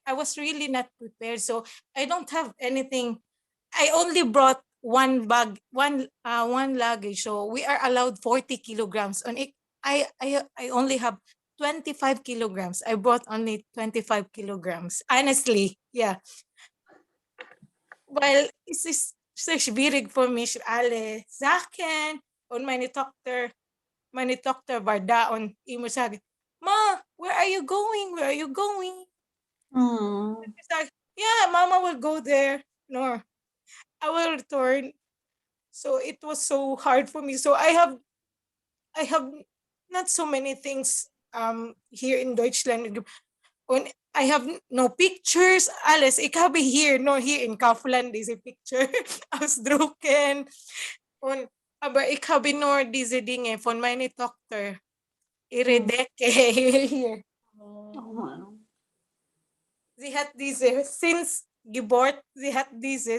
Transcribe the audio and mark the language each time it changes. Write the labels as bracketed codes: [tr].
[en] I was really not prepared. So I don't have anything. I only brought one luggage. So we are allowed 40 kilograms. And I only have 25 kilograms. I brought only 25 kilograms. Honestly, yeah. [de] Well, es ist sehr schwierig für mich, alle Sachen und meine Tochter war da und immer sagen, Ma, [en] where are you going? Where are you going? It's like, yeah, Mama will go there. No, I will return. So it was so hard for me. So I have not so many things here in Deutschland. Und I have no pictures. Alles. [de] Ik habe hier, no, hier in Kaufland diese Picture ausdrucken. Und, aber ich habe nur diese Dinge von meiner Tochter. Ihre Decke hier. Sie hat diese, since Geburt, sie hat diese.